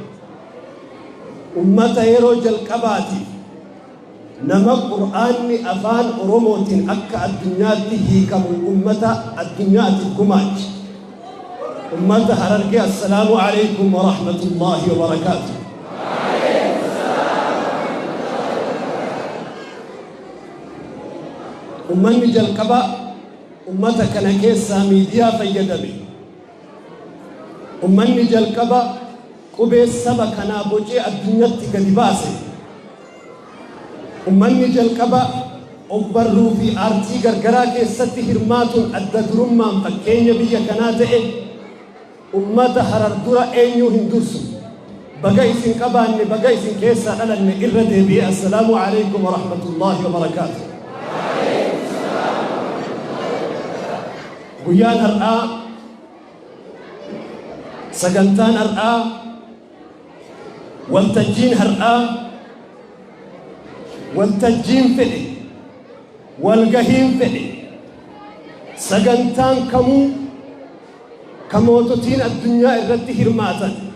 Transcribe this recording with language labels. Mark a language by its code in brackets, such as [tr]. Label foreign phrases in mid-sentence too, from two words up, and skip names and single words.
[om] ummata yeroo jalqabaati nama qur'aanni afaan oromootiin akka addunyaatti hiikamu ummata addunyaatti gumaache ummata Harargee. [ar] السلام عليكم ورحمة الله وبركاته. [om] ummanni jalqaba ummata kana keessaa miidiyaa fayyadame. ummanni jalqaba qubee saba kanaa bocee addunyaatti gadi baase. ummanni jalqaba ogbarruu fi aartii gargaraa keessatti hirmaatuun adda durummaan fakkeenya biyya kanaa ta'e ummata Harar dura eenyuu hin dursu. baga isin qabaanne baga isin keessaa dhalanne irra deebi'ee [ar] السلام عليكم ورحمة الله وبركاته. [om] guyyaan har'aa sagantaan har'aa waltajjiin har'aa waltajjiin fedhe walgahiin fedhe sagantaan kamuu kamoototiin addunyaa irratti hirmaatan